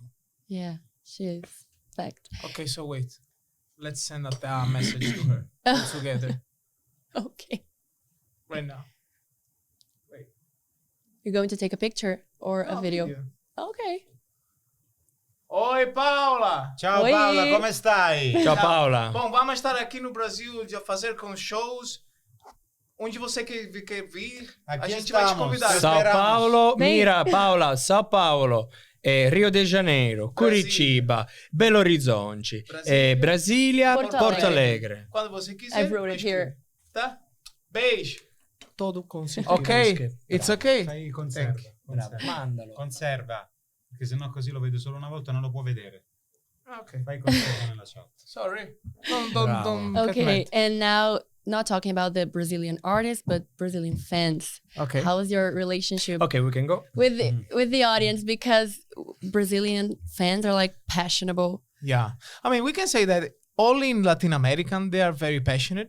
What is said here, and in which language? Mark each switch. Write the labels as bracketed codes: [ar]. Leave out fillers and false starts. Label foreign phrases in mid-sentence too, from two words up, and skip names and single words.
[en] Yeah, she is. Fact. Okay, so wait. Let's send a message to her all together Okay. right now. Wait. You're going to take a picture or a video? Okay. [pt] Oi, Paula! [it] Ciao [pt] Oi. [it] Paola, come stai? Ciao Paola. [pt] Bom, vamos estar aqui no Brasil de fazer com shows. Onde você quer vir, Aqui a gente vai te estamos. convidar. Sao Esperamos. Paulo, Bem- mira Paola, Sao Paulo, Rio de Janeiro, Curitiba, Belo Horizonte, Brasília, Porto Porto Alegre. Alegre. Quando você quiser. [en] I wrote it here. [pt] Tá? Beijo. Todo consigo. [en] Ok, it's okay. [it] Fai conserva. Bravo, Conserva. mandalo. Conserva. Perché sennò così lo vedo solo una volta e non lo può vedere. [en] Ok, [it] Fai conserva nella chat. [en] sorry. [it] Bravo. [en] Don't Okay, get and now not talking about the Brazilian artists, but Brazilian fans. mad. Okay. How is your relationship Okay, we can go. with the audience? Because Brazilian fans are like passionate. Yeah. I mean, we can say that all in Latin American, they are very passionate.